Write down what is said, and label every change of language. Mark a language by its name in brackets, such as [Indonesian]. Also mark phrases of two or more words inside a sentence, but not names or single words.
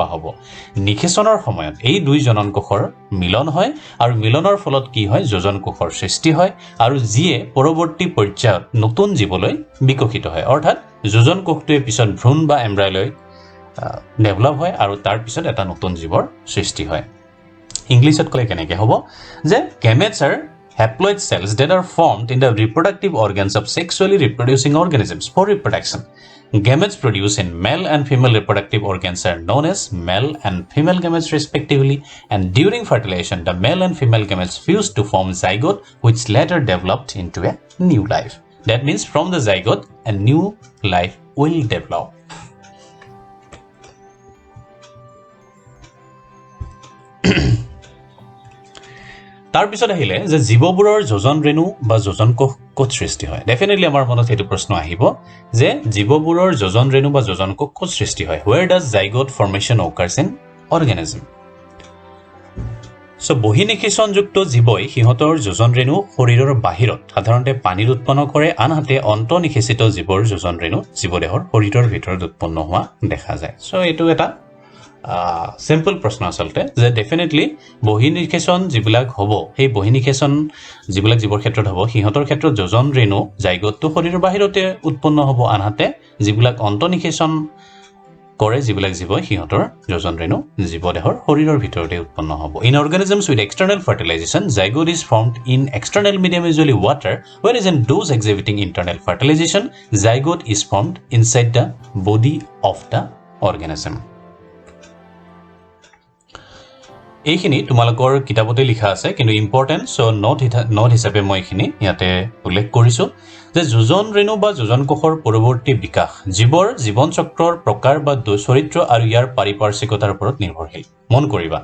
[Assamese] হ'ব নিষেচনৰ সময়ত এই দুই জনন কোষৰ মিলন হয় আৰু মিলনৰ ফলত কি হয় যোজন কোষৰ সৃষ্টি হয় আৰু যিয়ে পৰৱৰ্তী পৰ্যায়ত নতুন জীৱলৈ বিকশিত হয় অৰ্থাৎ যোজন কোষটোৱে পিছত ভ্ৰূণ বা এম্ব্ৰায়লৈ ডেভেলপ হয় আৰু তাৰ পিছত এটা নতুন জীৱৰ সৃষ্টি হয় ইংলিছত ক'লে কেনেকৈ হ'ব যে [English] gametes are haploid cells that are formed in the reproductive organs of sexually reproducing organisms for reproduction. Gametes produced in male and female reproductive organs are known as male and female gametes respectively, and during fertilization, the male and female gametes fuse to form zygote, which later developed into a new life. That means from the zygote, a new life will develop. [Assamese] তাৰ পিছত আহিলে যে জীৱবোৰৰ যোজন ৰেণু বা যোজন কোষ ক'ত সৃষ্টি হয় ডেফিনেটলি আমাৰ মনত সেইটো প্ৰশ্ন আহিব যে জীৱবোৰৰ যোজন ৰেণু বা যোজন কোষ ক'ত সৃষ্টি হয় [English] where does zygote formation occurs in organism [Assamese] সো বহিনিষেচনযুক্ত জীৱই সিহঁতৰ যোজন ৰেণু শৰীৰৰ বাহিৰত সাধাৰণতে পানীত উৎপন্ন কৰে আনহাতে অন্তঃনিষেচিত জীৱৰ যোজন ৰেণু জীৱদেহৰ শৰীৰৰ ভিতৰত উৎপন্ন হোৱা দেখা যায় সো এইটো এটা সিম্পল প্ৰশ্ন আচলতে যে ডেফিনেটলি বহিনিষেচন যিবিলাক হ'ব সেই বহিনিষেচন যিবিলাক জীৱৰ ক্ষেত্ৰত হ'ব সিহঁতৰ ক্ষেত্ৰত যোজন ৰেণু জাইগোটটো শৰীৰৰ বাহিৰতে উৎপন্ন হ'ব আনহাতে যিবিলাক অন্তঃনিষেচন কৰে যিবিলাক জীৱই সিহঁতৰ যোজন ৰেণু জীৱদেহৰ শৰীৰৰ ভিতৰতে উৎপন্ন হ'ব [English] in organisms with external fertilization zygote is formed in external medium usually water whereas in those exhibiting internal fertilization zygote is formed inside the body of the organism [Assamese] এইখিনি তোমালোকৰ কিতাপতে লিখা আছে কিন্তু ইম্পৰ্টেন্ট সো নোট হিচাপে মই এইখিনি ইয়াতে উল্লেখ কৰিছো যে যোজন ৰেণু বা যোজন কোষৰ পৰৱৰ্তী বিকাশ জীৱৰ জীৱন চক্ৰৰ প্ৰকাৰ বা চৰিত্ৰ আৰু ইয়াৰ পাৰিপাৰ্শ্বিকতাৰ ওপৰত নিৰ্ভৰশীল মন কৰিবা